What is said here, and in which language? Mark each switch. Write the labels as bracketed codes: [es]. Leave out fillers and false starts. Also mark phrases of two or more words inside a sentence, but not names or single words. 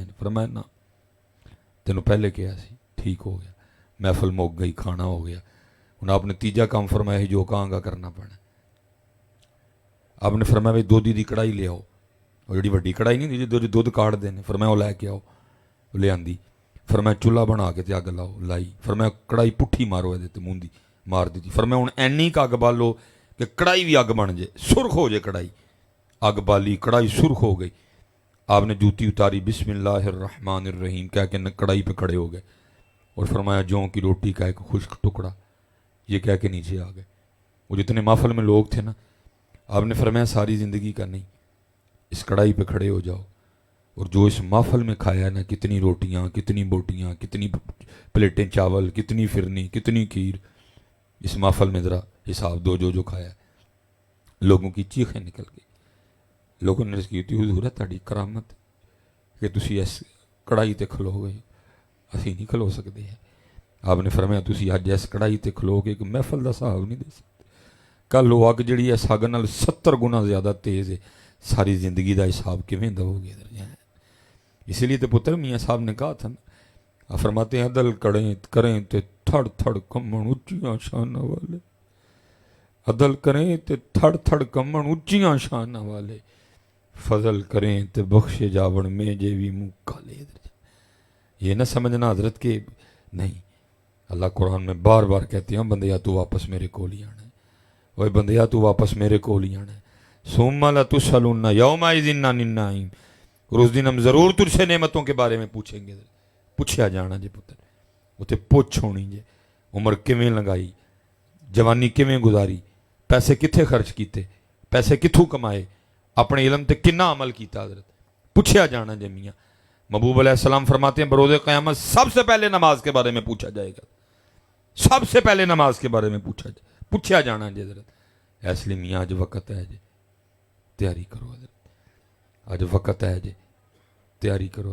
[pa] فرمایا نا تینوں پہلے کیا سی، ٹھیک ہو گیا. محفل مک گئی، کھانا ہو گیا. [ur] انہیں آپ نے تیجا کام فرمایا جو کہاں گا کرنا پڑنا. آپ نے فرمایا بھائی دودھی دی کڑائی لے آؤ، وہ جڑی وڈی کڑائی نہیں جو دودھ کاٹ دینے. فرمایا وہ لے کے آؤ، لے آندی. فرمایا چولہا بنا کے تے اگ لاؤ، لائی. فرمایا کڑائی پٹھی مارو یہ موندی مار دی. فرمایا ہوں اینی کا اگ بالو کہ کڑائی بھی اگ بن جائے، سرخ ہو جائے کڑائی. اگ بالی، کڑائی سرخ ہو گئی. آپ نے جوتی اتاری، [ar] بسم اللہ الرحمن الرحیم [ur] کہہ کے کڑائی پہ کھڑے ہو گئے اور فرمایا جوں کی روٹی کا ایک خشک ٹکڑا، یہ کہہ کے نیچے آ گئے. وہ جتنے محفل میں لوگ تھے نا، آپ نے فرمایا ساری زندگی کا نہیں، اس کڑائی پہ کھڑے ہو جاؤ اور جو اس محفل میں کھایا نا، کتنی روٹیاں، کتنی بوٹیاں، کتنی پلیٹیں چاول، کتنی فرنی، کتنی کھیر، اس محفل میں ذرا حساب دو جو کھایا. لوگوں کی چیخیں نکل گئی. [pa] لوگوں نے کی تھی حضور تہاڈی کرامت کہ تسی اس کڑائی تے کھلو گئے، اسی نہیں کھلو سکتے ہیں. آپ نے فرمایا تسی اج اس کڑائی تے کھلو گے کہ محفل دا حساب نہیں دے سکتے. کل وہ اگ جڑی ہے سگ نال 70 گنا زیادہ تیز ہے، ساری زندگی دا حساب کیویں دو گے؟ [ur] اسی لیے تو پتر میاں صاحب نے کہا تھا نا، فرماتے ہیں [pa] عدل کریں تے تھڑ تھڑ کمن اچیاں شاناں والے، عدل کریں تے تھڑ تھڑ کمن اچیاں شاناں والے، فضل کریں تے بخشے جاون میں جے بھی منہ کالے. [ur] یہ نہ سمجھنا حضرت کے نہیں، اللہ قرآن میں بار بار کہتے ہیں [pa] بندیا تو واپس میرے کول ہی آنا ہے، [ur] اوے [pa] بندیا تو واپس میرے کول ہی آنا ہے. [ar] ثم لتسألن یومئذ عن النعیم، [ur] اور اس دن ہم ضرور تجھ سے نعمتوں کے بارے میں پوچھیں گے. [pa] پوچھیا جانا جی پتر، اتنے پوچھ ہونی جی عمر کیویں لنگائی، جوانی کیویں گزاری، پیسے کتھے خرچ کیتے، پیسے کتھوں کمائے، اپنے علم تے کنا عمل کیتا. حضرت پوچھیا جانا جی. [ur] میاں محبوب علیہ السلام فرماتے ہیں بروز قیامت سب سے پہلے نماز کے بارے میں پوچھا جائے گا، سب سے پہلے نماز کے بارے میں پوچھا جانا جی. حضرت اس لیے میاں آج وقت ہے جی، تیاری کرو. حضرت آج وقت ہے جی، تیاری کرو.